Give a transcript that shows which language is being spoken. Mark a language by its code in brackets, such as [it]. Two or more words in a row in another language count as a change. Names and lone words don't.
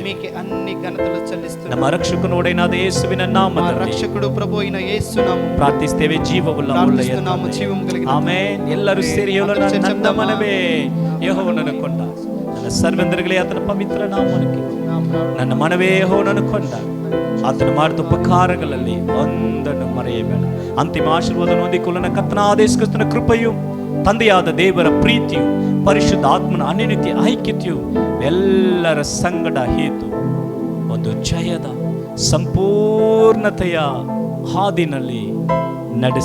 [te] మీకే అన్ని ఘనతలు చెల్లిస్తున్నాము. [kn] ನಮ್ಮ ರಕ್ಷಕನೋಡೇನಾದ ಯೇಸುವಿನ [te] మా [kn] ನಾಮದಲ್ಲಿ [te] రక్షకుడు ప్రభు అయిన యేసు నామములో [kn] ಪ್ರಾರ್ಥಿಸ್ತೇವೆ. ಜೀವವುಳ್ಳ [te] ప్రార్థిస్తున్నాము. జీవం కలిగిన [kn] ಆಮೇನ್. ಎಲ್ಲರೂ ಸೇರಿ ಹೇಳೋಣ. ನನ್ನ ಮನವೇ ಯೆಹೋವನನ್ನು ಕೊಂಡ, ನನ್ನ ಸರ್ವೆಂದರುಗಳೇ ಆತನ ಪವಿತ್ರ ನಾಮಕ್ಕೆ. ನನ್ನ ಮನವೇ ಯೆಹೋವನನ್ನು ಕೊಂಡ, ಆತನು ಮಾಡಿದ ಉಪಕಾರಗಳಲ್ಲಿ ಒಂದನ್ನು ಮರೆಯಬೇಡ. ಅಂತಿಮ ಆಶೀರ್ವಾದವನ್ನು ಹೊಂದಿಕೊಳ್ಳೋಣ. ಕರ್ತನಾದ ಯೇಸು ಕ್ರಿಸ್ತನ ಕೃಪೆಯು, ತಂದೆಯಾದ ದೇವರ ಪ್ರೀತಿಯು, ಪರಿಶುದ್ಧ ಆತ್ಮನ ಅನ್ಯೋನ್ಯತೆ ಐಕ್ಯತೆಯು ಎಲ್ಲರ ಸಂಗಡ ಹೇತು ಒಂದು ಜಯದ ಸಂಪೂರ್ಣತೆಯ ಹಾದಿನಲ್ಲಿ ನಡೆಸಲಿ.